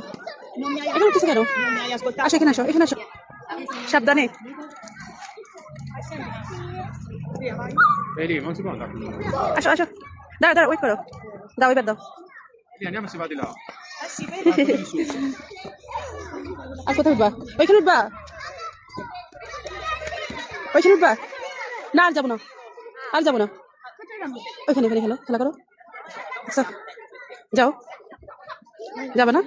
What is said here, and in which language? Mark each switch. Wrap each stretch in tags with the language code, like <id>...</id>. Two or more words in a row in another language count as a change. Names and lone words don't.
<bn>এখানে উঠতেছো কেন? আসো এখানে, আসো এখানে, আসো সাবধানে।</bn> <it>Vedi, non si può andare.</it> <bn>আসো আসো, দাঁড়া দাঁড়া, ওয়েট করো, দাও এবার দাও।</bn> <it>Vedi, andiamo e si va di là.</it> <bn>আর কোথায় উঠবা? ওইখানে উঠবা? ওইখানে উঠবা? না আর যাবো না, আর যাবো না। ওইখানে এখানে খেলো, খেলা করো। আচ্ছা যাও, যাবে না?</bn>